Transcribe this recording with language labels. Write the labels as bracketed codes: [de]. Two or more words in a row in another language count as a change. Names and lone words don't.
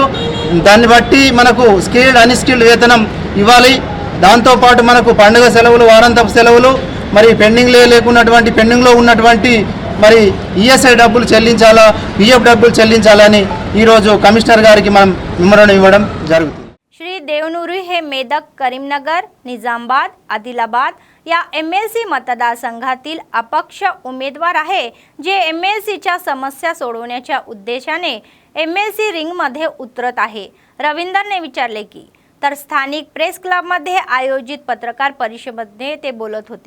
[te] దాన్ని బట్టి మనకు స్కిల్డ్ అన్స్కిల్డ్ వేతనం ఇవ్వాలి. దాంతోపాటు మనకు పండుగ సెలవులు, వారాంతపు సెలవులు, మరి పెండింగ్లో ఉన్నటువంటి మరి ESI డబ్బులు చెల్లించాలా, PF డబ్బులు చెల్లించాలని ఈరోజు కమిషనర్ గారికి మనం మెమోరాండం ఇవ్వడం జరుగుతుంది. [mr] श्री देवनुरी हे मेदक, करीमनगर, निजामाबाद, आदिलाबाद या MLC मतदारसंघातील अपक्ष उमेदवार आहे, जे MLCच्या समस्या सोडवण्याच्या उद्देशाने MLC रिंगमध्ये उतरत आहे. रवींदरने विचारले की तर स्थानिक प्रेस क्लबमध्ये आयोजित पत्रकार परिषदेमध्ये ते बोलत होते.